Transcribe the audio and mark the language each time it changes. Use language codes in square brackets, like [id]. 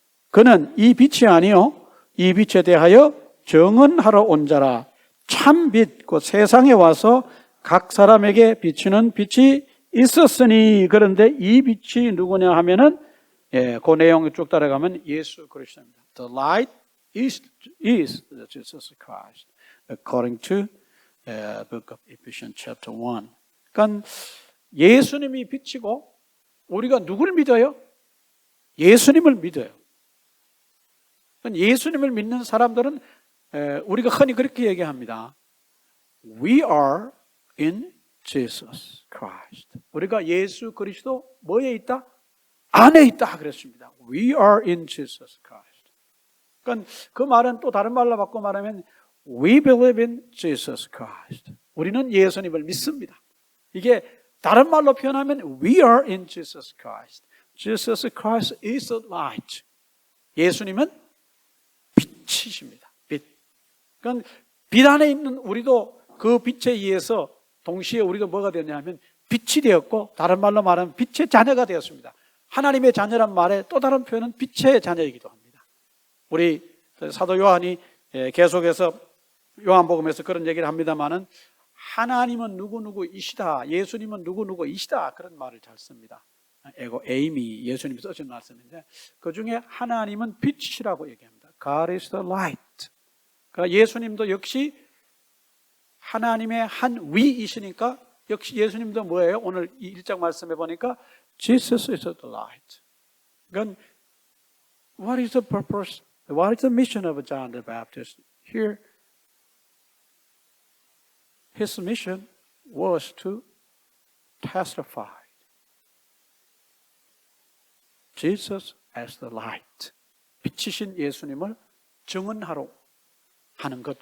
[ko] 그는 이 빛이 아니요 이 빛에 대하여 증언하러 온 자라. 참 빛, 곧 세상에 와서 각 사람에게 비추는 빛이 있었으니. 그런데 이 빛이 누구냐 하면은 그 내용 쭉 따라가면 예수 그리스도입니다. [en] The light is Jesus Christ, according to book of Ephesians chapter 1. [ko] 그러니까 예수님이 빛이고 우리가 누구를 믿어요? 예수님을 믿어요. 그러니까 예수님을 믿는 사람들은 우리가 흔히 그렇게 얘기합니다. [en] We are in Jesus Christ. [ko] 우리가 예수 그리스도 뭐에 있다? 안에 있다 그랬습니다. [en] We are in Jesus Christ. [ko] 그러니까 그 말은 또 다른 말로 바꿔 말하면 [en] We believe in Jesus Christ. [ko] 우리는 예수님을 믿습니다. 이게 다른 말로 표현하면 [en] We are in Jesus Christ. Jesus Christ is the light. [ko] 예수님은 빛이십니다. 빛. 그러니까 빛 안에 있는 우리도 그 빛에 의해서 동시에 우리도 뭐가 되냐면 빛이 되었고 다른 말로 말하면 빛의 자녀가 되었습니다. 하나님의 자녀란 말의 또 다른 표현은 빛의 자녀이기도 합니다. 우리 사도 요한이 계속해서 요한복음에서 그런 얘기를 합니다마는 하나님은 누구누구이시다, 예수님은 누구누구이시다 그런 말을 잘 씁니다. 에고 에임이 예수님이 쓰신 말씀인데 그 중에 하나님은 빛이라고 얘기합니다. [en] God is the light. [ko] 그러니까 예수님도 역시 하나님의 한 위이시니까 역시 예수님도 뭐예요? 오늘 이 1장 말씀해 보니까 [en] Jesus is the light. [ko] 그러니까 [en] what is the purpose? What is the mission of John the Baptist? Here, his mission was to testify Jesus as the light. [ko] 빛이신 예수님을 증언하러 하는 것.